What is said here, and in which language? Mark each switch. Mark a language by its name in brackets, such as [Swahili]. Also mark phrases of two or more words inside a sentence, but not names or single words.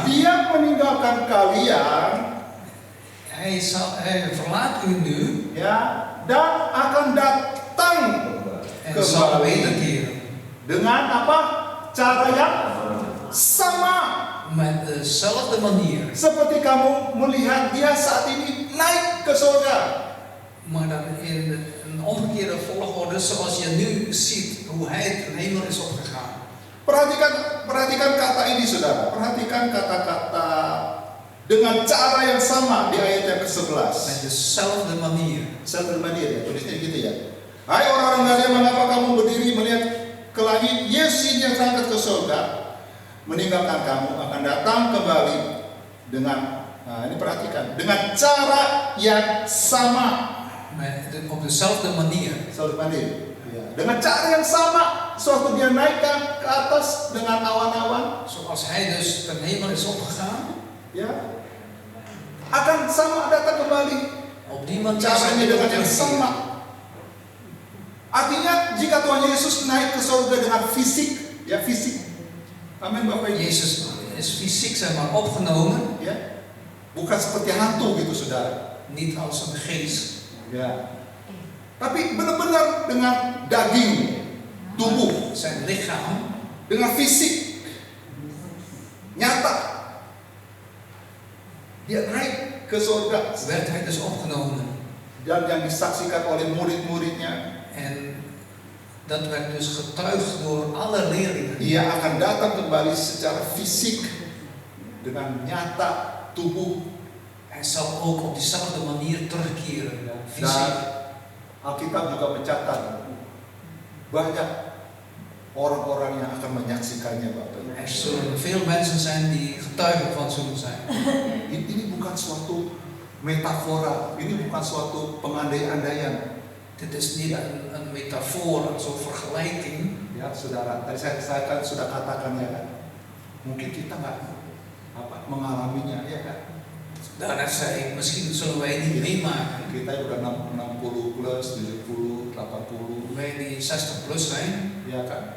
[Indonesian] Dia meninggalkan kalian, [Dutch] hij verlaat u nu [Indonesian] ya, dan akan datang [Dutch] en zal [Indonesian] kembali [Dutch] wederkeren. [Indonesian] dengan apa? Cara yang sama. [Dutch] Met dezelfde manier. [Indonesian] Seperti kamu melihat Dia saat ini naik ke surga. [Dutch] Maar dan in een omgekeerde volgorde zoals je nu ziet hoe hij ten hemel is opgegaan. [Indonesian] Perhatikan kata ini saudara. Perhatikan kata-kata dengan cara yang sama di ayat yang ke-11. [Dutch] Met dezelfde manier. Dezelfde manier [Indonesian] ya, tulisnya gitu ya. Hai orang-orang Galilea, mengapa kamu berdiri melihat ke langit? Yesus yang terangkat ke surga, meninggalkan kamu, akan datang kembali dengan, nah ini perhatikan, dengan cara yang sama. [Dutch] Op dezelfde manier. Dezelfde manier. [Indonesian] Ya. Dengan cara yang sama, suatu dia naikkan ke atas dengan awan-awan, [Dutch] Zoals hij dus ten hemel is opgegaan. [Indonesian] ya, akan sama datang kembali. [Dutch] Op die manier zal [Indonesian] Caranya [Dutch] hij [Indonesian] dengan [Dutch] ook [Indonesian] yang [Dutch] terugkeren. [Indonesian] sama. Artinya jika Tuhan Yesus naik ke surga dengan fisik, ya fisik. Amin Bapak Ibu. [Dutch] Jezus is fysiek zeg maar opgenomen. [Indonesian] Ya. Bukan seperti hantu gitu saudara. [Dutch] Niet als een geest. [Indonesian] Ya. Tapi benar-benar dengan daging, tubuh, [Dutch] Zijn lichaam. [Indonesian] dengan fisik. Nyata. Dia naik ke surga. [Dutch] Werd hij dus opgenomen. [Indonesian] Dan yang disaksikan oleh murid-muridnya, [Dutch] En dat werd dus getuigd door alle leerlingen. [Indonesian] dia akan datang kembali secara fisik dengan nyata tubuh. [Dutch] Hij zal ook op dezelfde manier terugkeren. [Indonesian] Dan [Dutch] Fysiek. [Indonesian] Alkitab juga mencatat banyak orang-orang yang akan menyaksikannya Bapak Ibu. [Dutch] Er zullen veel mensen zijn die getuigen van zullen zijn. [Indonesian] Ini bukan suatu metafora, ini bukan suatu pengandai-andaian. [Dutch] Dit is niet een metafoor, een soort vergelijking. [Indonesian] Ya, saudara, tadi saya kan sudah katakan ya kan, mungkin kita nggak mengalaminya ya kan. [Dutch] Daaruit zei ik, misschien zullen wij niet meemaken. [Indonesian] Kita udah 60 plus, 70, 80. [Dutch] Wij die 60 plus zijn, [Indonesian] Ya kan?